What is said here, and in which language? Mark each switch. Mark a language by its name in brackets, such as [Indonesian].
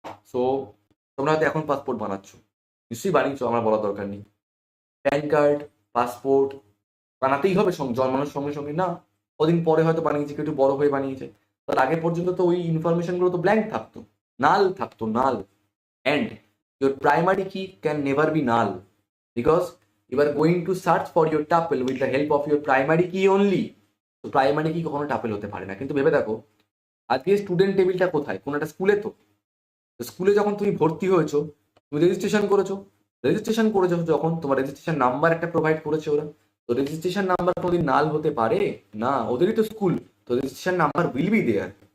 [Bangla] So তোমরা হয়তো এখন পাসপোর্ট বানাচ্ছ, নিশ্চয়ই বানিয়েছো, আমার বলার দরকার নেই। প্যান কার্ড, পাসপোর্ট বানাতেই হবে জন্মানোর সঙ্গে সঙ্গে না, কদিন পরে হয়তো বানিয়েছে, কেউ একটু বড় হয়ে বানিয়েছে, তার আগে পর্যন্ত তো ওই ইনফরমেশনগুলো তো ব্ল্যাঙ্ক থাকতো, নাল থাকতো, নাল। [English] And your primary key can never be null because you are going to search for your tuple with the help of your primary key only. [Bangla] তো প্রাইমারি কি কখনো টাপেল হতে পারে না। কিন্তু ভেবে দেখো আজকে স্টুডেন্ট টেবিলটা কোথায়, কোনো একটা স্কুলে। তো স্কুলে যখন তুমি ভর্তি হয়েছো, তুমি রেজিস্ট্রেশন করেছো যখন তোমার রেজিস্ট্রেশন নাম্বার একটা প্রোভাইড করেছে ওরা। তো রেজিস্ট্রেশন নাম্বার কোনোদিন নাল হতে পারে না, ওদেরই তো স্কুল, তো registration number [English] Will be there.